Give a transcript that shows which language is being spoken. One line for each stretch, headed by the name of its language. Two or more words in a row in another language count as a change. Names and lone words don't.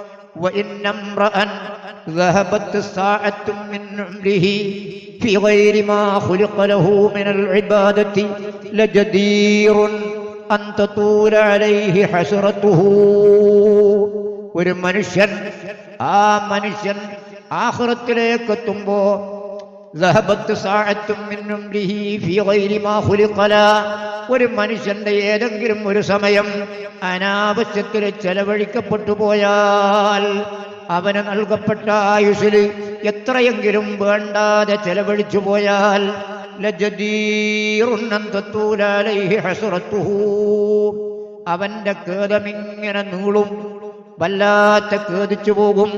Arabic: وإن امرأ ذهبت ساعة من عمره في غير ما خلق له من العبادة لجدير أن تطول عليه حسرته.
Malayalam: ഒരു മനുഷ്യൻ ആഖിറത്തിലേക്ക് എത്തുമ്പോ ഒരു മനുഷ്യന്റെ ഏതെങ്കിലും ഒരു സമയം അനാവശ്യത്തിൽ ചെലവഴിക്കപ്പെട്ടു പോയാൽ, അവന് നൽകപ്പെട്ട ആയുസ്സിൽ എത്രയെങ്കിലും വേണ്ടാതെ ചെലവഴിച്ചു പോയാൽ അവന്റെ ഖേദമിങ്ങനെ നീളും, വല്ലാത്ത ഖേദിച്ചു പോകും.